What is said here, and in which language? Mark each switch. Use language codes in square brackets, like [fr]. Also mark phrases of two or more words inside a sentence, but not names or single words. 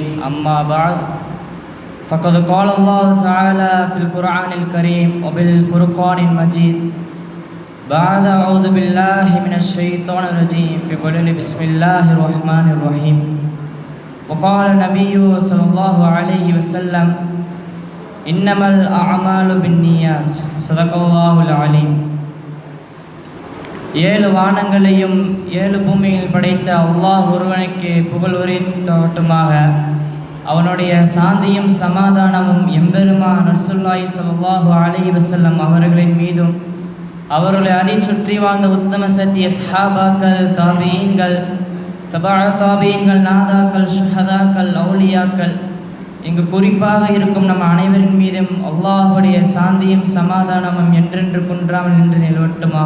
[ar] أما بعد فقد قال الله تعالى في القرآن الكريم وبالفرقان المجيد بعد أعوذ بالله من الشيطان الرجيم في قوله بسم الله الرحمن الرحيم. وقال النبي صلى الله عليه وسلم إنما الأعمال بالنيات. صدق الله العليم. [ta] ஏழு வானங்களையும் ஏழு பூமியில் படைத்த அல்லாஹ் ஒருவனுக்கு புகழ் உரித்தாட்டுமாக. அவனுடைய சாந்தியும் சமாதானமும் எம்பெருமான் [ar] رسول الله صلى الله عليه وسلم [ta] அவர்களின் மீதும் அவர்களை சுற்றி வாழ்ந்த உத்தம சத்திய சஹாபாக்கள், தாபீன்கள், தபா தாபீன்கள், நாதாக்கள், ஷுஹதாக்கள், அவுலியாக்கள், இங்கு குறிப்பாக இருக்கும் நம் அனைவரின் மீதும் அல்லாஹுடைய சாந்தியும் சமாதானமும் என்றென்று குன்றாமல் என்று நிலவட்டுமாக.